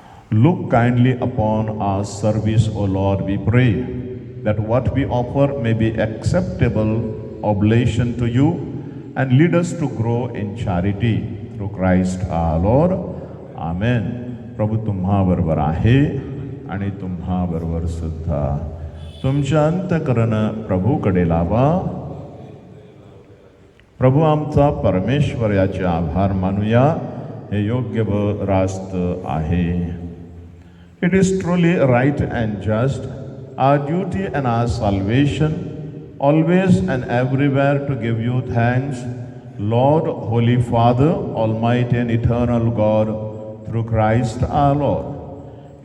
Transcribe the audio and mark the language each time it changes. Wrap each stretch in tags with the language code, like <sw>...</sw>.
<en>Look kindly upon our service, O Lord, we pray, that what we offer may be acceptable oblation to you, and lead us to grow in charity through Christ our Lord. Amen.</en> <mr>प्रभू तुम्हा बरोबर आहे आणि तुम्हा बरोबर सुद्धा. तुमच्या अंतःकरण प्रभूकडे लावा. प्रभू आमचा परमेश्वर याचे आभार मानूया. हे योग्य व रास्त आहे.</mr> <en>It is truly right and just, our duty and our salvation, always and everywhere to give you thanks, Lord, Holy Father, Almighty and Eternal God, through Christ our Lord.</en>